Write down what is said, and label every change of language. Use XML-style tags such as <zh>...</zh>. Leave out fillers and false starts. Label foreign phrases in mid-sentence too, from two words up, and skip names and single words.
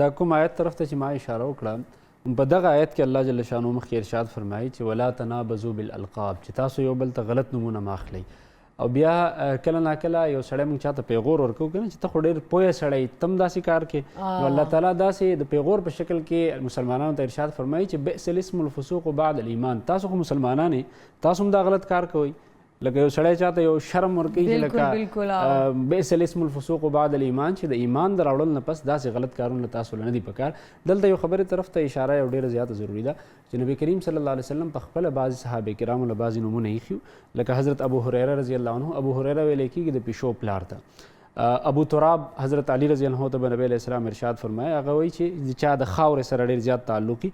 <ps>دا کوم آیت طرف ته چې ما اشاره وکړه په دغه آیت کې الله جل شانو مخکې ارشاد فرمایي چې</ps> <ar>ولا تنابزوا بالالقاب</ar> <ps>چې تاسو یو بل ته غلط نومونه مه اخلئ. او بیا کله ناکله یو سړی موږ چاته پیغور ورکوو که نه چې ته خو ډېر پوهه سړی تم داسې کار کې نو الله تعالی داسې د پیغور په شکل کې مسلمانانو ته ارشاد فرمایي چې</ps> <ar>بئس الاسم الفسوق بعد الایمان.</ar> <ps>تاسو خو مسلمانان یې، تاسو هم دا غلط کار کوئ. لکه یو سړی چاته یو شرم ورکوي چې لکه</ps> <ar>بئس الاسم الفسوق بعد الایمان،</ar> <ps>چې د ایمان د راوړل نه پس داسې غلط کارونه تاسو له نه دي پکار. دلته یو خبرې طرف ته اشاره یو ډېره زیاته ضروري ده چې نبی کریم</ps> <ar>صلی الله علیه وسلم</ar> <ps>په خپله بعضې صحابه کرامو له بعضې نومونه ایښي، لکه حضرت ابو هریره</ps> <ar>رضی الله عنه.</ar> <ps>ابو هریره ویلی کېږي د پیشو پلار ته. ابو تراب حضرت علی</ps> <ar>رضی الله عنه</ar> <ps>ته به نبی</ps> <ar>علیه السلام</ar> <ps>ارشاد فرمایي، هغه وایي چې د چا د خاورې سره ډېر زیات تعلقي.</ps>